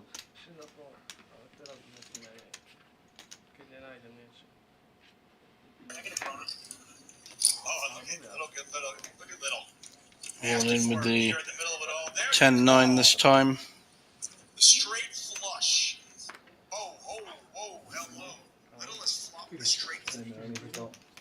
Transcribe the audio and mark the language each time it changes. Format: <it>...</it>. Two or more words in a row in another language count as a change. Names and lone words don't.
<sk>Šli na pol, ale teraz už asi neviem. Keď nenájdem niečo.</sk> <en>All in with the 10-9 this time. The straight flush. Oh, hello. Littlest flop, the straight flush.</en>